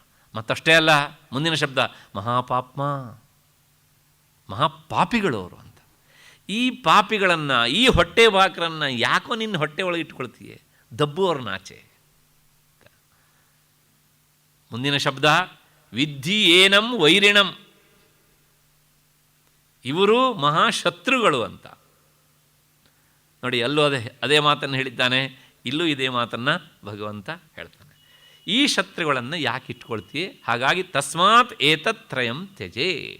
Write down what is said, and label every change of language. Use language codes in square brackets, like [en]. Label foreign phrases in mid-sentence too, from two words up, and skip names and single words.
[kn] ಮತ್ತಷ್ಟೇ ಅಲ್ಲ, ಮುಂದಿನ ಶಬ್ದ ಮಹಾಪಾಪ್ಮ, ಮಹಾಪಾಪಿಗಳು ಅವರು ಅಂತ. ಈ ಪಾಪಿಗಳನ್ನು, ಈ ಹೊಟ್ಟೆ ಬಾಕರನ್ನು ಯಾಕೋ ನಿನ್ನ ಹೊಟ್ಟೆ ಒಳಗೆ ಇಟ್ಕೊಳ್ತೀಯೆ, ದಬ್ಬು ಅವ್ರನ್ನ ಆಚೆ. ಮುಂದಿನ ಶಬ್ದ [sa] ವಿದ್ಧಿ ಏನಂ ವೈರಿಣಂ. [kn] ಇವರು ಮಹಾಶತ್ರುಗಳು ಅಂತ. ನೋಡಿ, ಅಲ್ಲೂ ಅದೇ ಮಾತನ್ನು ಹೇಳಿದ್ದಾನೆ, ಇಲ್ಲೂ ಇದೇ ಮಾತನ್ನು ಭಗವಂತ ಹೇಳ್ತಾನೆ. ಈ ಶತ್ರುಗಳನ್ನು ಯಾಕೆ ಇಟ್ಕೊಳ್ತೀಯ? ಹಾಗಾಗಿ [sa] ತಸ್ಮಾತ್ ಏತತ್ರಯಂ ತ್ಯಜೇ.